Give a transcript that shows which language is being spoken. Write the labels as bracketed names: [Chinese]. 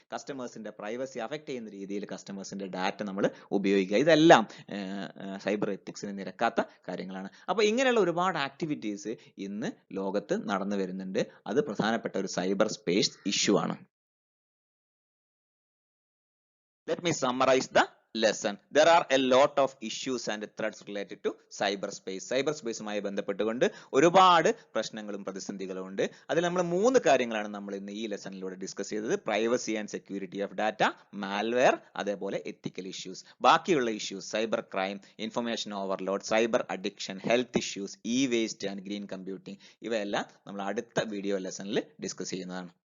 [Malayalam] കസ്റ്റമേഴ്സിന്റെ privacy affect ചെയ്യുന്ന രീതിയിൽ കസ്റ്റമേഴ്സിന്റെ data നമ്മൾ ഉപയോഗിക്കുക. ഇതെല്ലാം സൈബർ എത്തിക്സിന് നിരക്കാത്ത കാര്യങ്ങളാണ്. അപ്പോൾ ഇങ്ങനെയുള്ള ഒരുപാട് ആക്ടിവിറ്റീസ് ഇന്ന് ലോകത്ത് നടന്നു വരുന്നുണ്ട്. അത് പ്രധാനപ്പെട്ട ഒരു സൈബർ സ്പേസ് ഇഷ്യൂ ആണ്. [English] Let me summarize the lesson. There are a lot of issues and threats related to cyberspace. [Malayalam] സൈബർസ്പേസുമായി ബന്ധപ്പെട്ടുകൊണ്ട് ഒരുപാട് പ്രശ്നങ്ങളും പ്രതിസന്ധികളും ഉണ്ട്. അതിൽ നമ്മൾ 3 കാര്യങ്ങളാണ് നമ്മൾ ഇന്ന് ഈ ലെസണിലൂടെ ഡിസ്കസ് ചെയ്തത്. Privacy and security of data, malware, അതേപോലെ എത്തിക്കൽ ഇഷ്യൂസ്. ബാക്കിയുള്ള issues cyber crime, information overload, cyber addiction, health issues, E waste and green computing, ഇവയെല്ലാം നമ്മൾ അടുത്ത വീഡിയോ ലെസണിൽ ഡിസ്കസ് ചെയ്യുന്നതാണ്.